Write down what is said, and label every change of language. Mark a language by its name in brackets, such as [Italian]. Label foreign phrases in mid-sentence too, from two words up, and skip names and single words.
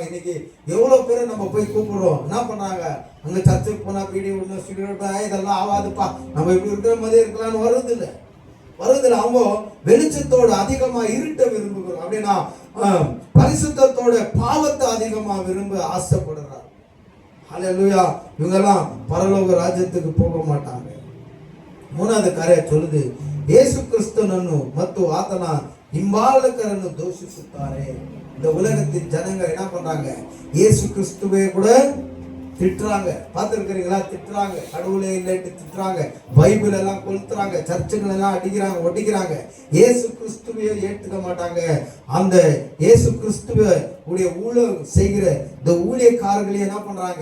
[Tamil] இன்னைக்கு எவ்வளவு பேரை நம்ம போய் கூப்பிடுறோம், என்ன பண்றாங்க? அங்க சர்ச்சுக்கு போனா பீடி ஒண்ணு சிகரெட் இதெல்லாம் ஆகாதுப்பா, நம்ம இப்படி இருக்கிற மாதிரி இருக்கலாம்னு வருது இல்லை. வருதுல அவங்க வெளிச்சத்தோட அதிகமா இருட்ட விரும்புகிறோம். அப்படின்னா பரிசுத்தத்தோட பாவத்தை அதிகமா விரும்ப ஆசைப்படுறார். ஹல்லேலூயா. இவங்கெல்லாம் பரலோக ராஜ்யத்துக்கு போக மாட்டாங்க. [Kannada] ಮೂರನೇ ಕಾರ್ಯ சொல்லுது, ಯೇಸು ಕ್ರಿಸ್ತನನ್ನು ಮತ್ತು ಆತನ ಹಿಂಬಾಲಕರನ್ನು ದೂಷಿಸುತ್ತಾರೆ. [Tamil] இந்த உலகத்தின் ஜனங்கள் என்ன பண்றாங்க? இயேசு கிறிஸ்துவே கூட திட்டுறாங்க. பார்த்துருக்கிறீங்களா? திட்டுறாங்க, கடவுளே இல்லைன்னு திட்டுறாங்க, பைபிள் எல்லாம் கொளுத்துறாங்க, சர்ச்சுகள் எல்லாம் அடிக்கிறாங்க, ஒட்டிக்கிறாங்க. இயேசு கிறிஸ்துவையே ஏற்றுக்க மாட்டாங்க. அந்த இயேசு கிறிஸ்துவ உடைய ஊழியம் செய்கிற இந்த ஊழியக்காரர்களே என்ன பண்றாங்க?